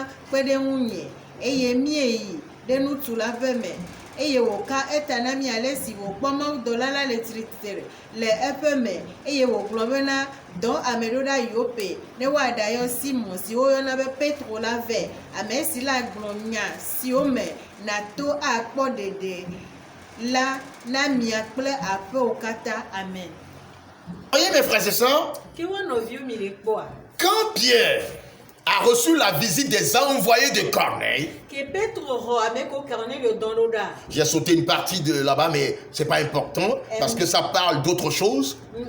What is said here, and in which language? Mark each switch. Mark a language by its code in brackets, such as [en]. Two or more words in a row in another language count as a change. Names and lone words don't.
[ee] kpe ɖe ŋunye, eye mieyi ɖe ŋutsu la ƒe me, eye wòka eta na mi ale si wòkpɔ mawudɔla la le tsitre le eƒe me, eye wògblɔ bena dɔ ame ɖo ɖa Yope ne woaɖayɔ Simon si woyɔna be Petro la vɛ, ame si la gblɔ nya siwo me nato akpɔ ɖeɖe la na mia kple aƒewo katã. Amen. [fr] Voyez mes frères et sœurs, quand Pierre a reçu la visite des envoyés de Corneille, j'ai sauté une partie de là-bas, mais c'est pas important parce que ça parle d'autre chose.